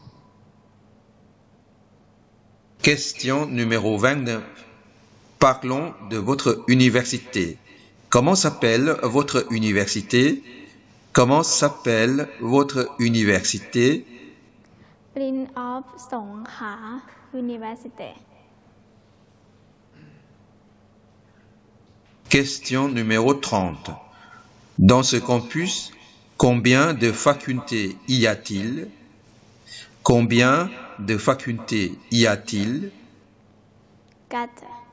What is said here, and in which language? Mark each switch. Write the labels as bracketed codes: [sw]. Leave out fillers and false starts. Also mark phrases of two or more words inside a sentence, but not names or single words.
[fr] Question numéro 29. Parlons de votre université. Comment s'appelle votre université? Comment s'appelle votre université? [en] Prince of สงขลา University. [fr] Question numéro 30. Dans ce campus, combien de facultés y a-t-il? Combien de facultés y a-t-il? กัด